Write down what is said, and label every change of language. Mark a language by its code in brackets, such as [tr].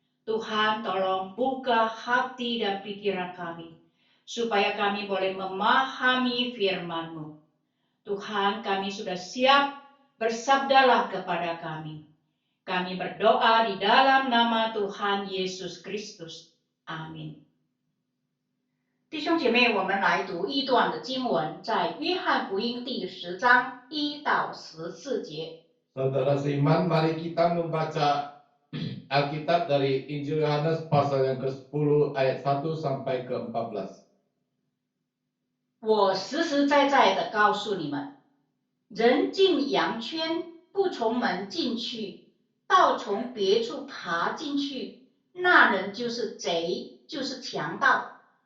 [id] Tuhan, tolong buka hati dan pikiran kami, supaya kami boleh memahami firman-Mu. Tuhan, kami sudah siap, bersabdalah kepada kami. Kami berdoa di dalam nama Tuhan Yesus Kristus. Amin. [zh] 弟兄姐妹，我们来读一段的经文，在约翰福音第10章1到14节。 [id] Saudara seiman, mari kita membaca Alkitab dari Injil Yohanes pasal yang ke-10 ayat 1 sampai ke-14. [zh] 我实实在在的告诉你们，人进羊圈，不从门进去，倒从别处爬进去，那人就是贼，就是强盗。